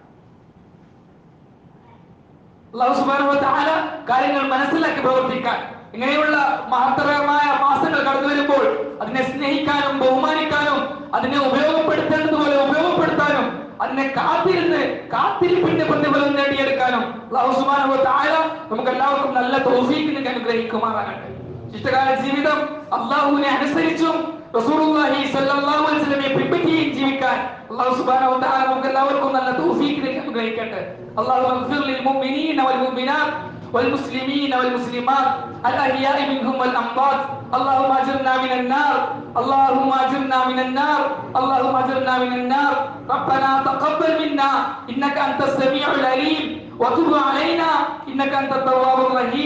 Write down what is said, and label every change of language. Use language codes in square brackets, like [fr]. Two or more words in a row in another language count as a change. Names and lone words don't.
[ar] الله سبحانه وتعالى [ml] കാര്യങ്ങൾ മനസ്സിലാക്കി പ്രവർത്തിക്കാൻ, ഇങ്ങനെയുള്ള മഹത്തരമായ മാസങ്ങൾ കടന്നു വരുമ്പോൾ അതിനെ സ്നേഹിക്കാനും ബഹുമാനിക്കാനും അതിനെ ഉപയോഗപ്പെടുത്തേണ്ടതുപോലെ ഉപയോഗപ്പെടുത്താനും അതിനെ കാത്തിരിപ്പിന്റെ പ്രതിഫലം നേടിയെടുക്കാനും [ar] الله سبحانه وتعالى [ml] നമുക്ക് എല്ലാവർക്കും നല്ല തൗഫീഖ് അനുഗ്രഹിക്കുമാറാകട്ടെ. ശിഷ്ടകാല ജീവിതം അല്ലാഹുവിനെ അനുസരിച്ചും [ar] رسول الله صلى الله عليه [ml] വസല്ലമയെ പിൻപറ്റിയും ജീവിക്കാൻ [ar] الله سبحانه وتعالى [ml] നമുക്ക് എല്ലാവർക്കും നല്ല തൗഫീഖ് അനുഗ്രഹിക്കട്ടെ. [ar] الله اغفر للمؤمنين والمؤمنات والمسلمين والمسلمات الأحياء منهم والأموات. اللهم أجرنا من النار، اللهم أجرنا من النار، اللهم أجرنا من النار. ربنا تقبل منا إنك أنت السميع العليم وتب علينا إنك أنت التواب الرحيم.